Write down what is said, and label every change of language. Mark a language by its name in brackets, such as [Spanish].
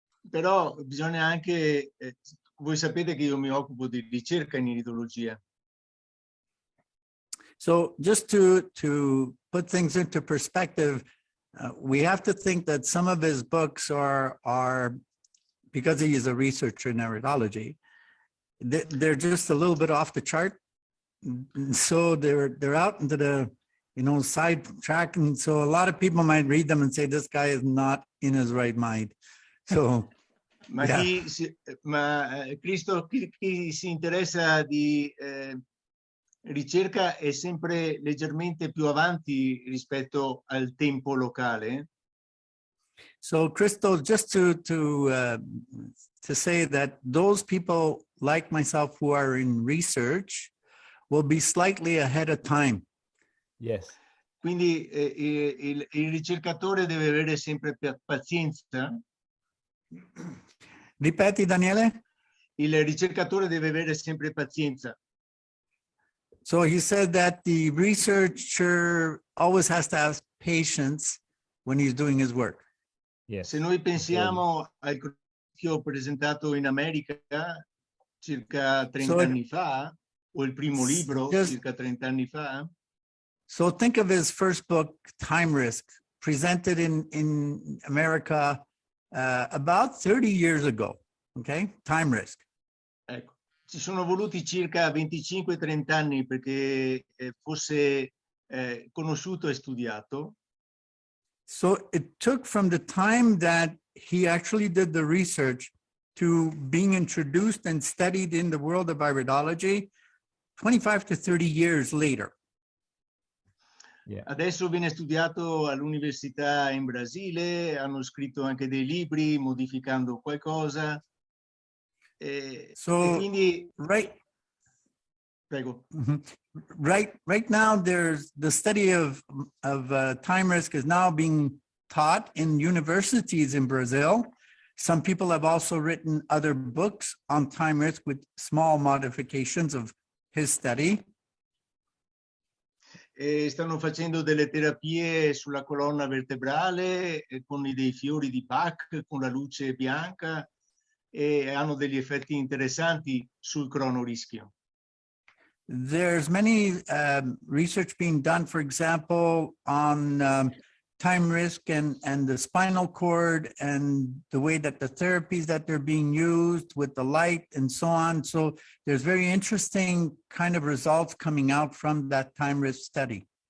[Italian] Però bisogna anche, voi sapete che io mi occupo di ricerca in iridologia. [English] So just to put things into perspective, we have to think that some of his books are because he is a researcher in iridology, they're just a little bit off the chart. So they're out into the side track, and so a lot of people might read them and say this guy is not in his right mind. So [Italian] ma Cristo, chi si interessa di ricerca è sempre leggermente più avanti rispetto al tempo locale. [English] So, Crystal, just to say that those people like myself who are in research will be slightly ahead of time. Yes. [Italian] Quindi il ricercatore deve avere sempre pazienza. Ripeti, Daniele? Il ricercatore deve avere sempre pazienza. [English] So he said that the researcher always has to have patience when he's doing his work. Yes. [Italian] Se noi pensiamo al che ho presentato in America circa 30 anni fa, o il primo libro circa 30 anni fa. [English] So think of his first book, Time Risk, presented in America about 30 years ago. Okay, Time Risk. [Italian] Ecco. Ci sono voluti circa 25-30 anni perché fosse conosciuto e studiato. [English] So it took from the time that he actually did the research to being introduced and studied in the world of iridology, 25 to 30 years later. Yeah. [Italian] Adesso viene studiato all'università in Brasile, hanno scritto anche dei libri modificando qualcosa. E [English] So, [Italian] quindi, [English] right, [Italian] prego. [English] right now, there's the study of time risk is now being taught in universities in Brazil. Some people have also written other books on time risk with small modifications of his study. [Italian] E stanno facendo delle terapie sulla colonna vertebrale con dei fiori di Bach, con la luce bianca, e hanno degli effetti interessanti sul cronorischio. [English] There's many research being done, for example, on time risk and the spinal cord and the way that the therapies that they're being used with the light and so on. So there's very interesting kind of results coming out from that time risk study.